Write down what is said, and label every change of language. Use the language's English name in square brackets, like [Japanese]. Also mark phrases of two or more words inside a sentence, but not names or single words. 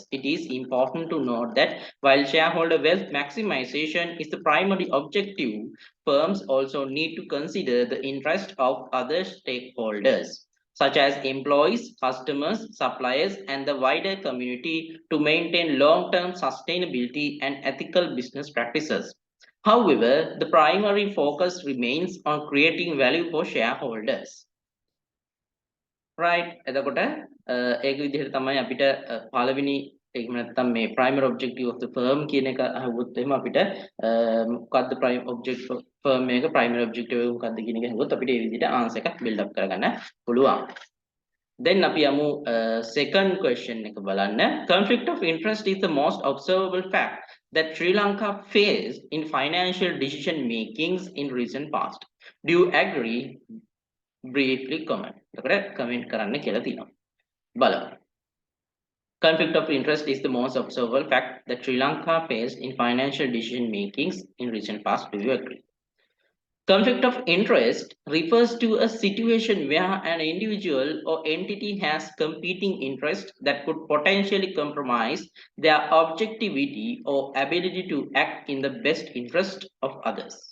[English] It is important to note that while shareholder wealth maximization is the primary objective, firms also need to consider the interest of other stakeholders, such as employees, customers, suppliers, and the wider community to maintain long-term sustainability and ethical business practices. However, the primary focus remains on creating value for shareholders. [Sinhala] right එතකොට ඒක විදිහට තමයි අපිට පළවෙනි එහෙම නැත්නම් මේ [English] primary objective of the firm [Sinhala] කියන එක අහුවොත් එහෙම අපිට මොකද්ද [English] prime objective firm [Sinhala] එක [English] primary objective [Sinhala] එක මොකද්ද කියන එක අහුවොත් අපිට මේ විදිහට answer එකක් [English] build up [Sinhala] කරගන්න පුළුවන්. Then අපි යමු [English] second question [Sinhala] එක බලන්න. [English] Conflict of interest is the most observable fact that Sri Lanka faced in financial decision makings in recent past? Do you agree? Briefly comment. [Sinhala] Comment කරන්න කියලා තියෙනවා. බලමු. [English] Conflict of interest is the most observable fact that Sri Lanka faced in financial decision makings in recent past. Do you agree? Conflict of interest refers to a situation where an individual or entity has competing interests that could potentially compromise their objectivity or ability to act in the best interest of others.